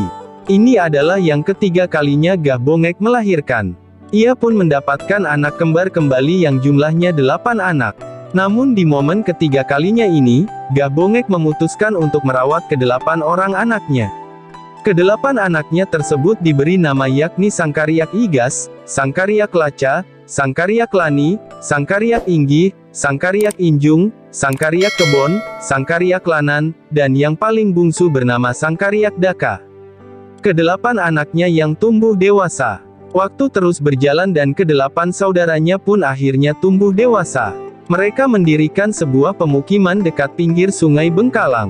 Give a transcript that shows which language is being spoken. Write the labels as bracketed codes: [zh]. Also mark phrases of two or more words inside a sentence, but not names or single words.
[id] Ini adalah yang ketiga kalinya Gahbongek melahirkan. Ia pun mendapatkan anak kembar kembali yang jumlahnya 8 anak. Namun di momen ketiga kalinya ini, Gahbongek memutuskan untuk merawat ke-8 orang anaknya. Ke-8 anaknya tersebut diberi nama yakni Sangkariak Igas, Sangkariak Laca, Sangkariak Lani, Sangkariak Inggih, Sangkariak Injung, Sangkariak Kebon, Sangkariak Lanan, dan yang paling bungsu bernama Sangkariak Daka. Ke-8 anaknya yang tumbuh dewasa. Waktu terus berjalan dan ke-8 saudaranya pun akhirnya tumbuh dewasa. Mereka mendirikan sebuah pemukiman dekat pinggir Sungai Bengkalang.